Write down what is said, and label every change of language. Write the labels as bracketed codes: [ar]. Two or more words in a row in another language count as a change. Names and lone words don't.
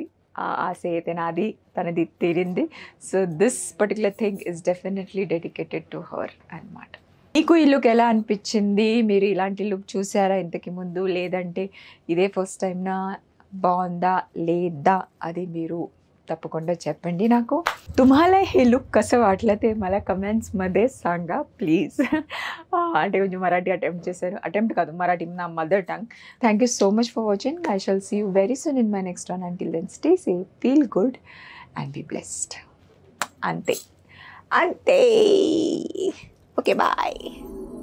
[te] ఆ ఆశ అయితే నాది, తనది తీరింది. [en] so this particular thing is definitely dedicated to her అన్నమాట. [te] మీకు ఈ లుక్ ఎలా అనిపించింది? మీరు ఇలాంటి లుక్ చూసారా ఇంతకు ముందు, లేదంటే ఇదే ఫస్ట్ టైంనా? బాగుందా లేదా అది మీరు తప్పకుండా చెప్పండి నాకు [mr] तुम्हाला हे लुक कसं वाटलं ते मला कमेंट्समध्ये सांगा प्लीज. [te] అంటే కొంచెం మరాఠీ అటెంప్ట్ చేశారు, అటెంప్ట్ కాదు మరాఠీ నా [en] mother tongue. thank you so much for watching. I shall see you very soon in my next one. until then stay safe, feel good and be blessed. [te] అంతే అంతే. [en] okay bye.